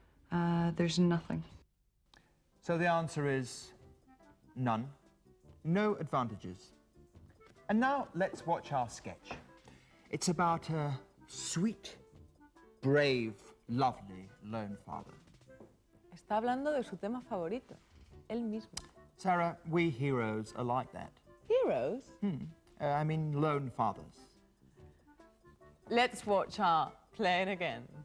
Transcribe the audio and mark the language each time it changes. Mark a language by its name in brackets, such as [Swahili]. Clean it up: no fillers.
[English] There's nothing. So the answer is none. No advantages. And now let's watch our sketch. It's about a sweet, brave, lovely lone father. [Spanish] Está hablando de su tema favorito, él mismo. [English] Sarah, we heroes are like that. Heroes? I mean lone fathers. Let's watch our Play It Again.